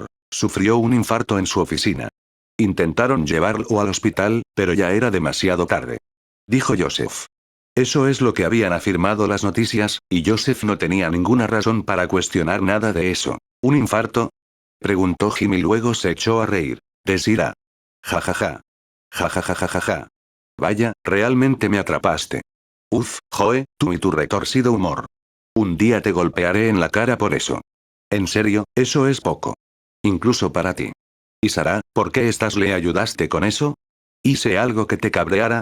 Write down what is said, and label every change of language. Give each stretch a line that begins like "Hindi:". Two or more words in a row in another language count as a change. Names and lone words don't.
Spanish: Sufrió un infarto en su oficina. Intentaron llevarlo al hospital, pero ya era demasiado tarde. Dijo Joseph. Eso es lo que habían afirmado las noticias, y Joseph no tenía ninguna razón para cuestionar nada de eso. ¿Un infarto? Preguntó Jim y luego se echó a reír. Desira. Ja ja ja. Ja ja ja ja ja ja. Vaya, realmente me atrapaste. Uf, Joe, tú y tu retorcido humor. Un día te golpearé en la cara por eso. En serio, eso es poco. Incluso para ti. ¿Y Sara, por qué le ayudaste con eso? ¿Hice algo que te cabreara?